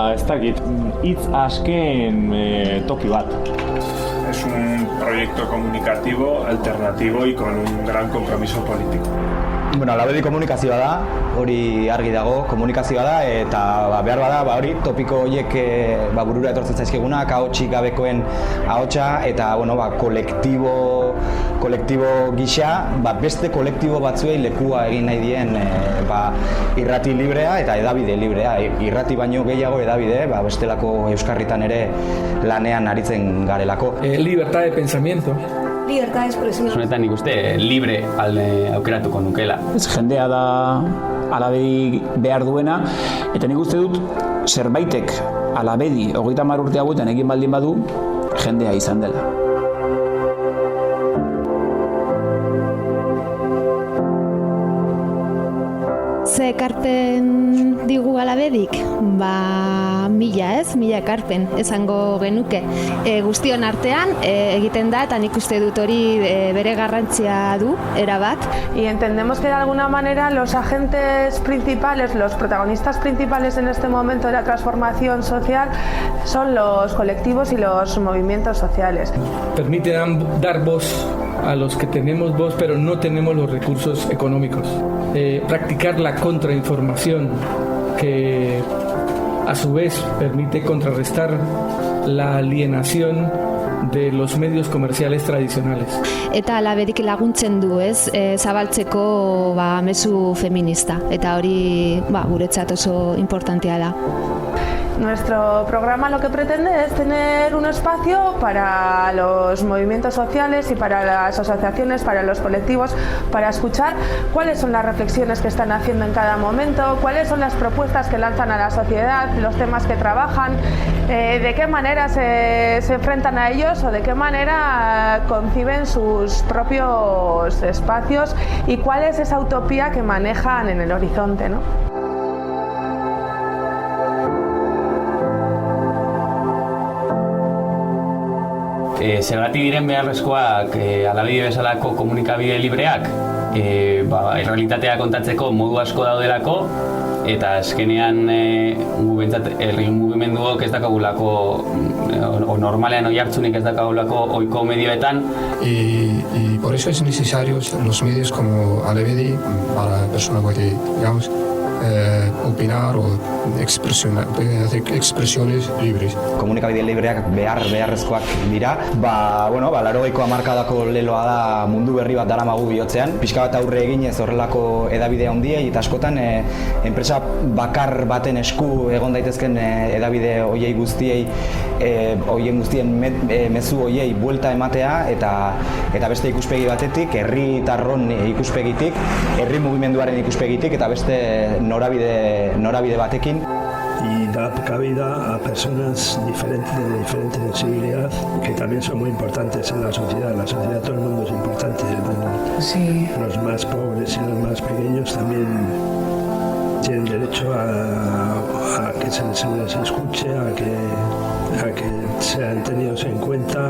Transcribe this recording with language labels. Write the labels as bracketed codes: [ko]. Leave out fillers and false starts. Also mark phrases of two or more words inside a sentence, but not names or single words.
[eu] dakit, hitz asken toki bat. [es] Es un proyecto comunicativo, alternativo y con un gran compromiso político. [eu] Bueno, Alabedi komunikazioa da, hori argi dago, komunikazioa da, eta behar bada, hori topiko horiek burura etortzen zaizkigunak, ahotsik gabekoen ahotsa, eta bueno, kolektibo gisa, beste kolektibo batzuei lekua egin nahi dien irrati librea eta edabide librea. Irrati baino gehiago edabide, bestelako euskarritan ere lanean aritzen garelako. [es] Libertad de pensamiento. Libertad de expresión. [eu] Honetan nik uste libre aukeratuko nukela. Jendea da Alabedi behar duena, eta nik uste dut zerbaitek Alabedi 30 urte hauetan egin baldin badu, jendea izan dela. Ze ekarpen digu Alabedik? Mila ekarpen esango genuke. Guztion artean egiten da, eta nik uste dut hori bere garrantzia du, erabat. [es] Y entendemos que de alguna manera los agentes principales, los protagonistas principales en este momento de la transformación social son los colectivos y los movimientos sociales. Permite dar voz a los que tenemos voz pero no tenemos los recursos económicos. Practicar la contrainformación que a su vez permite contrarrestar la alienación de los medios comerciales tradicionales. [eu] Eta Alabedik laguntzen du, zabaltzeko mezu feminista, eta hori guretzat oso importantea da. [es] Nuestro programa lo que pretende es tener un espacio para los movimientos sociales y para las asociaciones, para los colectivos, para escuchar cuáles son las reflexiones que están haciendo en cada momento, cuáles son las propuestas que lanzan a la sociedad, los temas que trabajan, de qué manera se enfrentan a ellos o de qué manera conciben sus propios espacios y cuál es esa utopía que manejan en el horizonte, ¿no? [eu] Zergatik diren beharrezkoak Alabedi bezalako komunikabide libreak, errealitatea kontatzeko modu asko daudelako, eta azkenean herri mugimenduok ez dakagulako, o normalean oihartzunik ez dakagulako ohiko medioetan. [es] Y por eso es necesarios los medios como Alabedi para personas que, digamos, opinar o hacer expresiones libres. [eu] Komunikabide libreak beharrezkoak dira. 80ko hamarkadako leloa da mundu berri bat daramagu bihotzean. Pixka bat aurre eginez horrelako hedabide handiei eta askotan enpresa bakar baten esku egon daitezken hedabide hoiei guztiei hoien guztien mezu hoiei buelta ematea eta beste ikuspegi batetik, herritarron ikuspegitik, herri mugimenduaren ikuspegitik eta beste norabide batekin. [es] Y da cabida a personas diferentes, de diferente sensibilidad, que también son muy importantes en la sociedad. En la sociedad todo el mundo es importante. Sí. Los más pobres y los más pequeños también tienen derecho a que se les escuche, a que sean tenidos en cuenta.